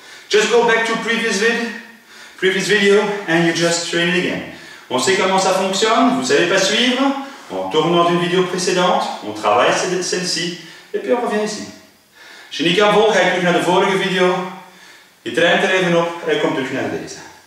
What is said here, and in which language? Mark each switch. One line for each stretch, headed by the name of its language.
English: Just go back to previous video and you just train it again.
French: On sait comment ça fonctionne, vous ne savez pas suivre, on tourne dans une vidéo précédente, on travaille celle-ci, et puis on revient ici.
Dutch: Als je niet kan volgen, ga je terug naar de vorige video, je traint er even op en je komt terug naar deze.